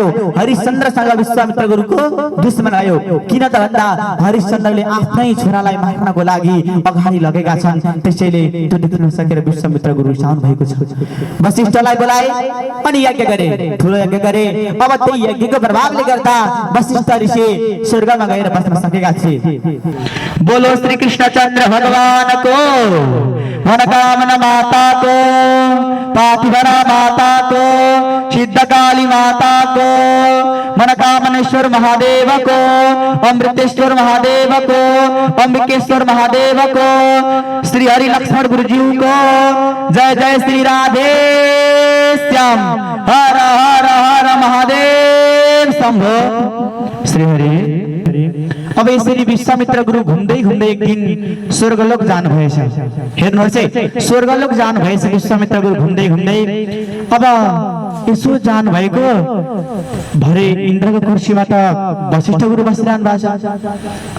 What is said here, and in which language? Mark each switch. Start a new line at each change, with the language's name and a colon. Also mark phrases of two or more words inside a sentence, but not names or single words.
Nepali: हरिश्चन्द्रसँग विश्वामित्र गुरुको दुश्मन भयो। किन त भन्दा हरिश्चन्द्रले आफ्नै छोरालाई मार्नको लागि अगाडि लगेका छन्, त्यसैले त्यो देख्न सकेर विश्वामित्र गुरु रिसाउनु भएको छ। वशिष्ठलाई बोलाए अनि यज्ञ गरे, ठुलो यज्ञ गरे। अब त्यही यज्ञको प्रभावले गर्दा वशिष्ठ ऋषि स्वर्गमा गएर बस्न सकेका थिए।
Hindi: बोलो श्री कृष्णचन्द्र भगवान को, मनोकामना माता को, पातिभरा माता को, सिद्धकाली माता को, मनोकामनेश्वर महादेव को, अमृतेश्वर महादेव को, अंबिकेश्वर महादेव को, श्री हरि लक्ष्मण गुरुजी को जय जय श्री राधे श्याम। हर हर हर महादेव शंभो। श्री हरि।
Nepali: अब यसरी विश्वामित्र गुरु घुम्दै घुम्दै एक दिन स्वर्गलोक जानु भएछ। हेर्नुहोस् है, स्वर्गलोक जानु भएछ विश्वामित्र गुरु घुम्दै घुम्दै। अब यसो जानु भएको भरे इन्द्रको कुर्सीमा त वशिष्ठ गुरु बसिरहनु भएको छ।